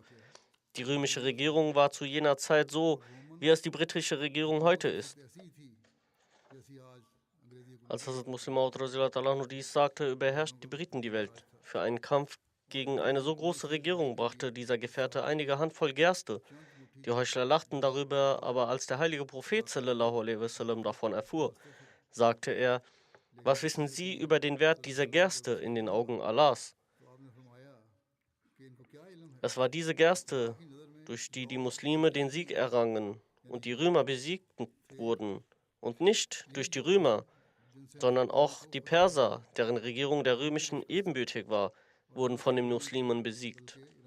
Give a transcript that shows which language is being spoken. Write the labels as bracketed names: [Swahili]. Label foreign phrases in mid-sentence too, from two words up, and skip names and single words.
[German] Die römische Regierung war zu jener Zeit so, wie es die britische Regierung heute ist. Als Hazrat Muslim Maud dies sagte, überherrscht die Briten die Welt. Für einen Kampf gegen eine so große Regierung brachte dieser Gefährte einige Handvoll Gerste. Die Heuchler lachten darüber, aber als der heilige Prophet [Arabic] صلى الله عليه وسلم [German] davon erfuhr, sagte er: Was wissen Sie über den Wert dieser Gerste in den Augen Allahs? Es war diese Gerste, durch die die Muslime den Sieg errangen und die Römer besiegt wurden, und nicht durch die Römer, sondern auch die Perser, deren Regierung der römischen ebenbürtig war, wurden von den Muslimen besiegt.